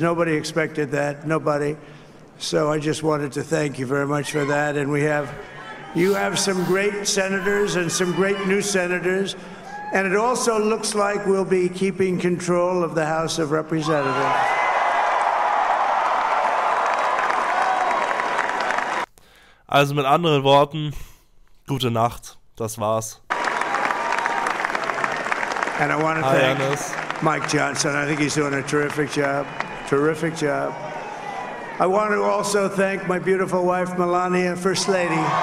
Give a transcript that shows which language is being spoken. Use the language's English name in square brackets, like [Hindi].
[English] Nobody expected that, nobody. So I just wanted to thank you very much for that. And you have some great senators and some great new senators. And it also looks like we'll be keeping control of the House of Representatives. [German] Also mit anderen Worten, gute Nacht, das war's. [English] And I want to thank Mike Johnson. I think he's doing a terrific job. Terrific job. I want to also thank my beautiful wife, Melania, First Lady.